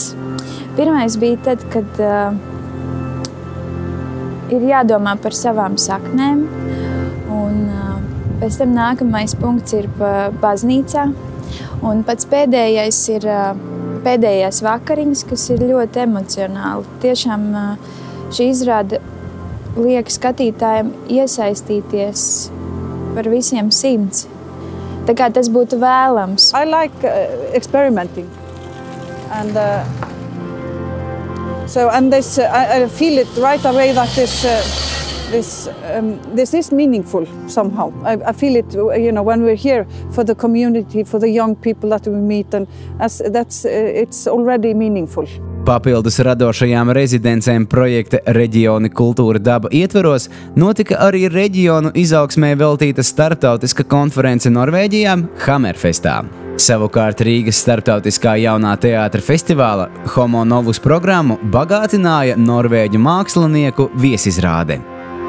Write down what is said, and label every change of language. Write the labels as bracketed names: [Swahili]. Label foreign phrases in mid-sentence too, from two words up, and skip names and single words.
[Latvian] Pirmais bija tad, kad ir jādomā par savām saknēm, un pēc tam nākamais punkts ir baznīcā, un pats pēdējais ir pēdējās vakariņas, kas ir ļoti emocionāli. Tiešām šī izrāde liek skatītājiem iesaistīties par visiem 100. Tā kā tas būtu vēlams. [English] I like experimenting, and this I feel it right away that this is meaningful somehow. I feel it, when we're here for the community, for the young people that we meet, and it's already meaningful. [Latvian] Papildus radošajām rezidencēm projekta Reģioni kultūra daba ietveros notika arī reģionu izaugsmē veltīta starptautiska konference Norvēģijā Hammerfestā. Savukārt Rīgas starptautiskā jaunā teātra festivāla Homo Novus programmu bagātināja norvēģu mākslinieku viesizrāde.